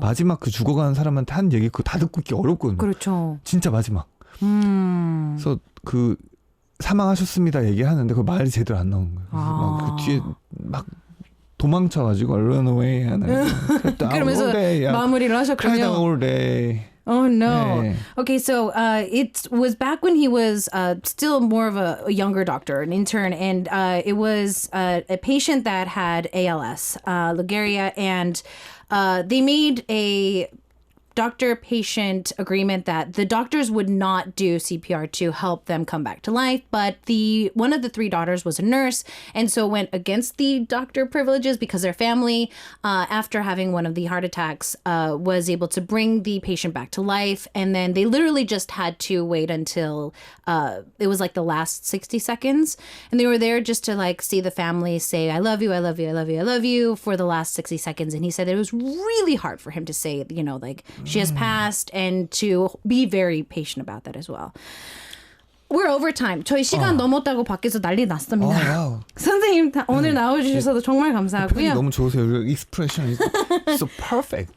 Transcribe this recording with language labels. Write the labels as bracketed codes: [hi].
[ko] 마지막 그 죽어가는 사람한테 하는 얘기 그거 다 듣고 있기 어렵거든요. 그렇죠. 진짜 마지막. 그래서 그 사망하셨습니다 얘기하는데 그 말이 제대로 안 나오는 거예요. 그래서 막 그 뒤에 막 도망쳐가지고 [en] run away [ko] 하는. 그러면서 마무리를 하셨군요. [en] cried all day. Oh no. [ko] 네. [en] Okay, so it was back when he was still more of a younger doctor, an intern, and it was a patient that had ALS, Lou Gehrig's, and they made a doctor-patient agreement that the doctors would not do CPR to help them come back to life, but one of the three daughters was a nurse, and so went against the doctor privileges because their family, after having one of the heart attacks, was able to bring the patient back to life, and then they literally just had to wait until it was like the last 60 seconds, and they were there just to like see the family say, I love you, I love you, I love you, I love you for the last 60 seconds. And he said it was really hard for him to say, you know, like she has passed, and to be very patient about that as well. We're over time. [ko] 저희 시간 넘었다고 밖에서 난리 났습니다. 선생님 오늘 나와주셔서 정말 감사하고요. 너무 좋으세요. [en] 익스프레션 so perfect.